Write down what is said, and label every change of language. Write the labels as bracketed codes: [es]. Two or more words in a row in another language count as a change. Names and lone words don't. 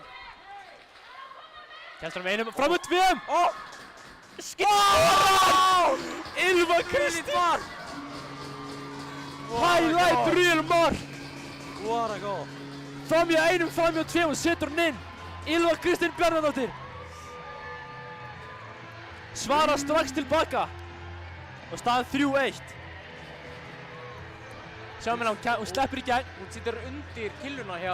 [is] Kemst fram einum, fram úr 2! [en] Wow! [is] Ylva Kristín! [en] Highlight real mark! What a goal! [is] Framhjá einum, framhjá 2 og setur hann inn. Ylva Kristín Bjarnadóttir. Svarar strax tilbaka. Og staðan 3-1. Sjáum hérna, hún sleppur í gegn. Hún situr undir killuna hjá.